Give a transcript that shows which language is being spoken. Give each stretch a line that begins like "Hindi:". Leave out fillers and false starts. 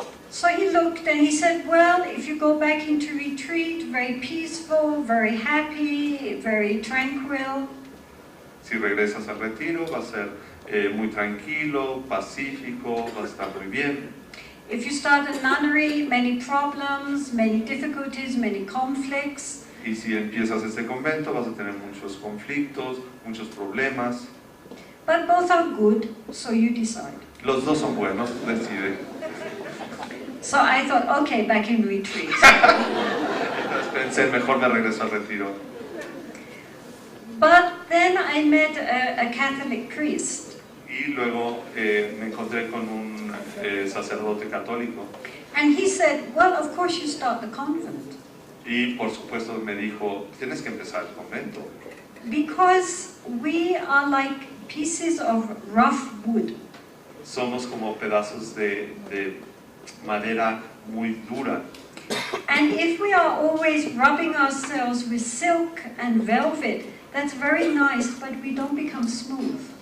English: So he looked and he said, well, if you go back into retreat, very peaceful, very happy, very tranquil.
Spanish: Si regresas al retiro va a ser muy tranquilo, pacífico, va a estar muy bien.
English: If you start a nunnery, many problems, many difficulties, many conflicts.
Spanish: Y si empiezas este convento vas a tener muchos conflictos, muchos problemas.
English: But both are good, so you decide.
Spanish: Los dos son buenos, decide.
English: So I thought, okay, back in retreat.
Spanish: Entonces pensé, mejor me regreso al retiro.
English: But then I met a Catholic priest.
Spanish: Y luego me encontré con un sacerdote católico.
English: And he said, well, of course you start the convent.
Spanish: Y por supuesto me dijo, tienes que empezar el convento.
English: Because we are like pieces of rough wood.
Spanish: Somos como pedazos de madera muy dura.
English: And if we are always rubbing ourselves with silk and velvet, that's very nice, but we don't become smooth.